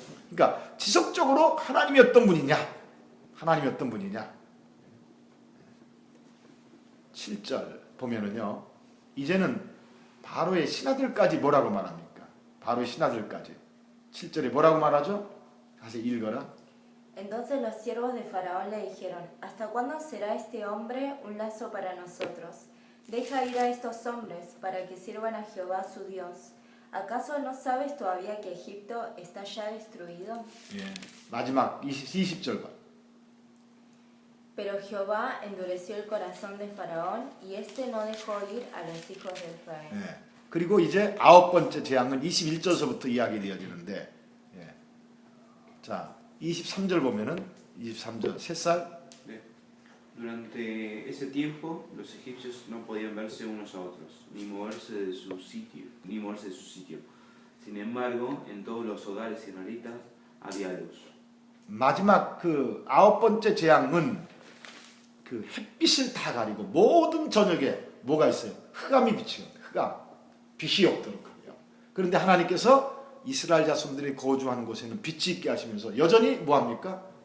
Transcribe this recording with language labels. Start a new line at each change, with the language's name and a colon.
Korean: 그러니까 지속적으로 하나님이 어떤 분이냐, 하나님이 어떤 분이냐. 7절 보면은요, 이제는 바로의 신하들까지 뭐라고 말합니까? 바로의 신하들까지 7절에 뭐라고 말하죠? 다시 읽어라.
Spanish: Entonces los siervos de Faraón le dijeron, ¿hasta cuándo será este hombre un lazo para nosotros? Deja ir a estos hombres para que sirvan a Jehová su Dios. ¿Acaso no sabes todavía que Egipto está ya destruido?
Korean: 마지막 20절 봐.
Spanish: Pero Jehová endureció el corazón de Faraón y éste no dejó ir a los hijos de Israel.
Korean: 그리고 이제 아홉 번째 재앙은 21절서부터 이야기되어지는데, 자 23절 보면은 23절 셋살.
Spanish: Durante ese tiempo los egipcios no podían verse unos a otros, ni moverse de su sitio. Sin embargo, en todos los hogares israelitas había luz.
Korean: 마지막 그 아홉 번째 재앙은 그 햇빛을 다 가리고 모든 저녁에 뭐가 있어요? 흑암이 비치거든요. 흑암. 빛이 없도록 하고요. 그런데 하나님께서 이스라엘 자손들이 거주하는 곳에는 빛이 있게 하시면서 여전히 뭐합니까?